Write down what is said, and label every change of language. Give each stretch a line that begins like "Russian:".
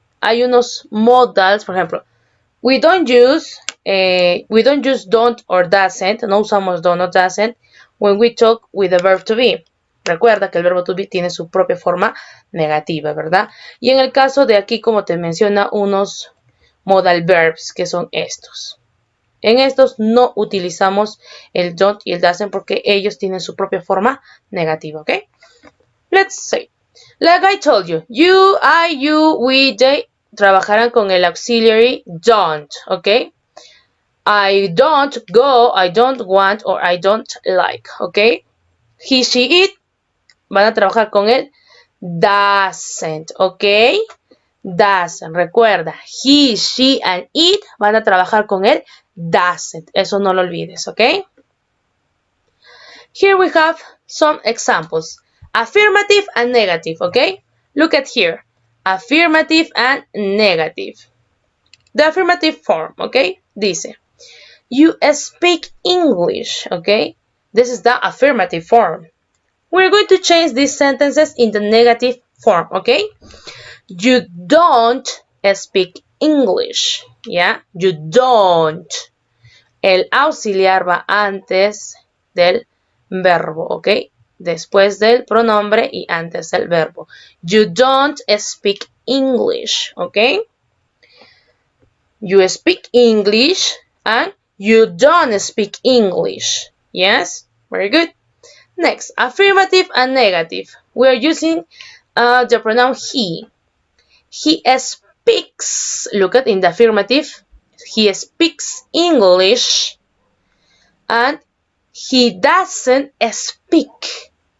Spanish: Hay unos modals, por ejemplo,
English: we don't use don't or doesn't,
Spanish: no usamos
English: don't or doesn't when we talk with the verb to be.
Spanish: Recuerda que el verbo to be tiene su propia forma negativa, ¿verdad? Y en el caso de aquí, como te menciona, unos modal verbs, que son estos. En estos no utilizamos el don't y el doesn't porque ellos tienen su propia forma negativa, ¿ok?
English: Let's say, like I told you, you, I, you, we, they,
Spanish: trabajarán con el
English: auxiliary don't, ¿ok? I don't go, I don't want, or I don't like, ¿ok?
Spanish: He, she, it, van a trabajar con el doesn't, ¿ok? Doesn't, recuerda, he, she, and it van a trabajar con el doesn't. Eso no lo olvides, ¿ok?
English: Here we have some examples. Affirmative and negative, ¿ok? Look at here. Affirmative and negative. The affirmative form, ¿ok? Dice, you speak English, ¿ok? This is the affirmative form. We're going to change these sentences in the negative form, ¿ok? You don't speak English, ¿ya? You don't.
Spanish: El auxiliar va antes del verbo, ¿ok? Después del pronombre y antes del verbo.
English: You don't speak English, ¿ok? You speak English and you don't speak English. Yes? Very good. Next, affirmative and negative. We are using the pronoun he. He speaks, look at in the affirmative, he speaks English and he doesn't speak.